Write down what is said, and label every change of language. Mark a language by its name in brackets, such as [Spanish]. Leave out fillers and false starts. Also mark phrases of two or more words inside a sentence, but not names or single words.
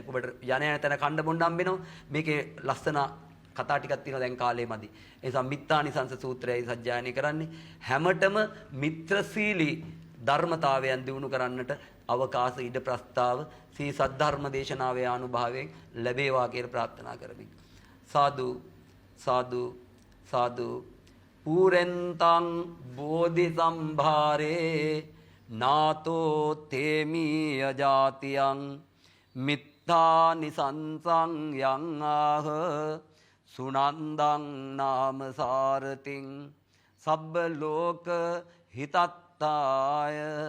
[Sinhala] ඔබට යන යන තැන කණ්ඩ බොණ්ඩ හම්බෙනවා. මේකේ ලස්සන කතා ටිකක් තියෙනවා දැන් කාලේ මදි. ඒ නිසා මිත්‍යානිසංස සූත්‍රයයි සජ්ජායනය කරන්නේ. හැමතෙම මිත්‍රශීලී ධර්මතාවයන් දිනු කරන්නට අවකාශ ඉඩ ප්‍රස්තාව සී සද්ධර්ම දේශනාවේ අනුභවයෙන් ලැබේවා කියලා ප්‍රාර්ථනා කරමින්. [Pali] සාදු සාදු සාදු පූරෙන්තං බෝධි සම්භාරේ නාතෝ තේමීය ජාතියං මිත්තානිසංසං යං ආහ සුනන්දං නාම සාරතිං සබ්බ ලෝක හිතත්තාය